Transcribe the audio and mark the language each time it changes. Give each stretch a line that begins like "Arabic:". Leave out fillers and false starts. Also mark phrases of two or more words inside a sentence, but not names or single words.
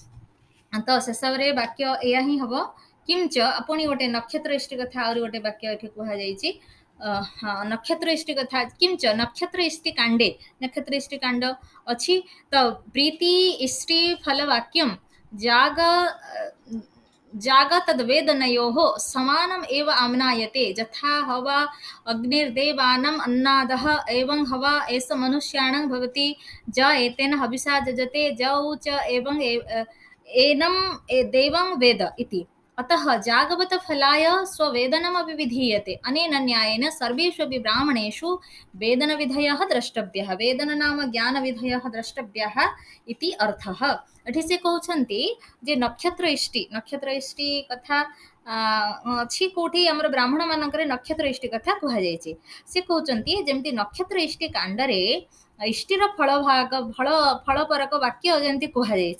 Odia: ତ ଶେଷରେ ବାକ୍ୟ ଏଇଆ ହିଁ ହବ। କିଞ୍ଚ ପୁଣି ଗୋଟେ ନକ୍ଷତ୍ର ଇଷ୍ଟି କଥା ଆହୁରି ଗୋଟେ ବାକ୍ୟ ଏଠି କୁହାଯାଇଛି। ହଁ ନକ୍ଷତ୍ର ଇଷ୍ଟି କଥା। କିଞ୍ଚ ନକ୍ଷତ୍ର ଇଷ୍ଟି କାଣ୍ଡେ, ନକ୍ଷତ୍ର ଇଷ୍ଟି କାଣ୍ଡ ଅଛି।
Sanskrit: ତ ପ୍ରୀତି ଇଷ୍ଟି ଫଲ ବାକ୍ୟମ ଜାଗ तद्वेदनयोः समानम् एव आम्नायते। यथा हवा अग्निर्देवानाम् अन्नादः एवं हवा एष मनुष्याणां भवति। ज एतेन हविषा जजते जौ च एवं एनं देवं वेद इति। अतः जागवत फलाय स्ववेदनमपि विधीयते। अनेन न्यायेन सर्वेषु अपि ब्राह्मणेषु वेदनविधयः द्रष्टव्यः। वेदन नाम ज्ञानविधयः द्रष्टव्यः इति अर्थः।
Odia: ଏଠି ସେ କହୁଛନ୍ତି ଯେ ନକ୍ଷତ୍ର ଇଷ୍ଟି କଥା ଅଛି କୋଉଠି ଆମର ବ୍ରାହ୍ମଣ ମାନଙ୍କରେ ନକ୍ଷତ୍ର ଇଷ୍ଟି କଥା କୁହାଯାଇଛି। ସେ କହୁଛନ୍ତି ଯେମିତି ନକ୍ଷତ୍ର ଇଷ୍ଟି କାଣ୍ଡରେ ଇଷ୍ଟିର ଫଳପରକ ବାକ୍ୟ ଯେମିତି କୁହାଯାଇଛି।